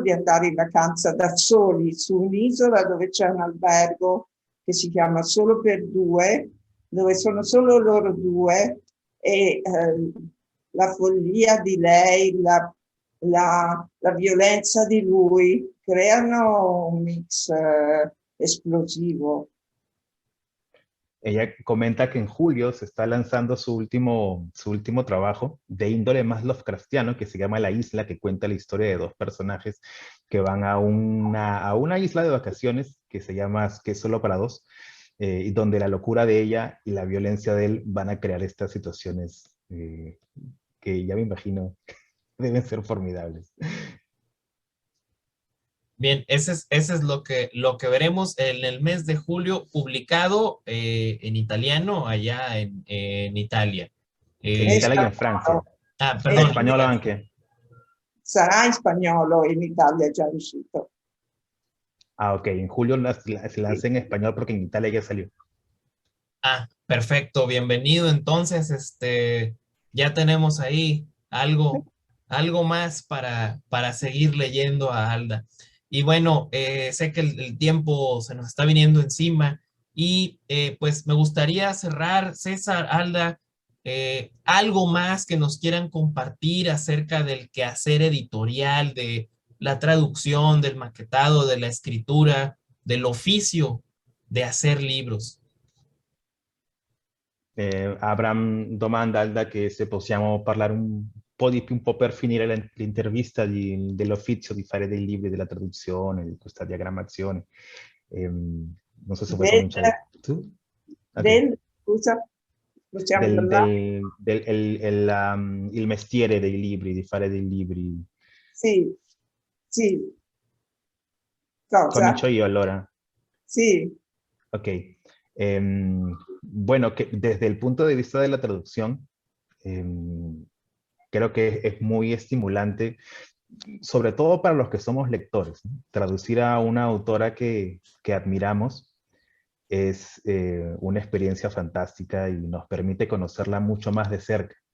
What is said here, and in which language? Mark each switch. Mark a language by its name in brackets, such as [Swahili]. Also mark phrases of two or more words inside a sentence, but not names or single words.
[Italian] di andare in vacanza da soli su un'isola dove c'è un albergo che si chiama Solo per Due, dove sono solo loro due, e la follia di lei, la violenza di lui creano un mix esplosivo. [Spanish] Ella comenta que en julio se está lanzando su último trabajo de índole más Lovecraftiano, que se llama La Isla, que cuenta la historia de dos personajes que van a una isla de vacaciones que es solo para dos, y donde la locura de ella y la violencia de él van a crear estas situaciones que ya me imagino deben ser formidables. Bien, ese es lo que veremos en el mes de julio, publicado en italiano allá en Italia. En Eh, Italia y [Italian] Spagnolo. [Spanish] en Francia. Eh, Perdón, en [Italian] Spagnolo [Spanish] Francia. [Italian] anche. Sarà in spagnolo, in Italia è già uscito. [Spanish] Ah, ok. En julio se [Italian] Sì. [Spanish] lanza en español porque en Italia ya salió. Perfecto, bienvenido. Entonces, ya tenemos ahí algo más para seguir leyendo a Alda. Y bueno, sé que el tiempo se nos está viniendo encima y pues me gustaría cerrar, César, Alda, algo más que nos quieran compartir acerca del quehacer editorial, de la traducción, del maquetado, de la escritura, del oficio de hacer libros. [Italian] Abram domanda Alda che se possiamo parlare un po' di più, un po' per finire l'intervista dell'uffizio di fare dei libri, della traduzione, di questa diagrammazione. Non so se vuoi Del, cominciare tu. Ok. scusa, possiamo parlare? Il mestiere dei libri, di fare dei libri. Sì, sì. Cosa? Comincio io allora. Sì, Ok. [Spanish] Bueno, que desde el punto de vista de la traducción, creo que es muy estimulante, sobre todo para los que somos lectores, ¿no? Traducir a una autora que admiramos es una experiencia fantástica y nos permite conocerla mucho más de cerca.